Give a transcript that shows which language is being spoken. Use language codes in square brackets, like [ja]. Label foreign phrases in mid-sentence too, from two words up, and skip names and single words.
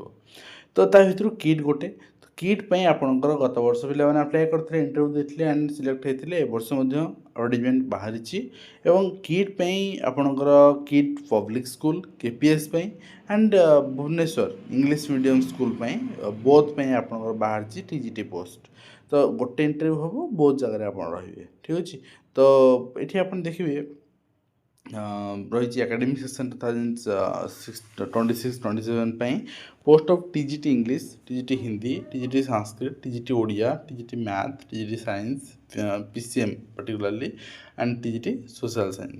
[or] ତ ତା ଭିତରୁ କିଟ୍ ଗୋଟେ କିଟ୍ ପାଇଁ ଆପଣଙ୍କର ଗତ ବର୍ଷ ପିଲାମାନେ ଆପ୍ଲାଏ କରିଥିଲେ ଇଣ୍ଟରଭ୍ୟୁ ଦେଇଥିଲେ ଆଣ୍ଡ ସିଲେକ୍ଟ ହେଇଥିଲେ ଏ ବର୍ଷ ମଧ୍ୟ ଆଡ଼ଭର୍ଟାଇଜମେଣ୍ଟ ବାହାରିଛି ଏବଂ କିଟ୍ ପାଇଁ ଆପଣଙ୍କର କିଟ୍ ପବ୍ଲିକ୍ ସ୍କୁଲ୍ KPS ପାଇଁ ଆଣ୍ଡ ଭୁବନେଶ୍ୱର ଇଂଲିଶ ମିଡ଼ିୟମ୍ ସ୍କୁଲ୍ ପାଇଁ ବୋଥ୍ ପାଇଁ ଆପଣଙ୍କର ବାହାରିଛି TGT ପୋଷ୍ଟ। ତ ଗୋଟେ ଇଣ୍ଟରଭ୍ୟୁ ହେବ ବହୁତ ଜାଗାରେ ଆପଣ ରହିବେ ଠିକ୍ ଅଛି। ତ ଏଠି ଆପଣ ଦେଖିବେ [en] रही academic section 2026-27 ପାଇଁ post of TGT English TGT Hindi TGT Sanskrit TGT Odia TGT Math TGT Science PCM particularly and TGT Social Science.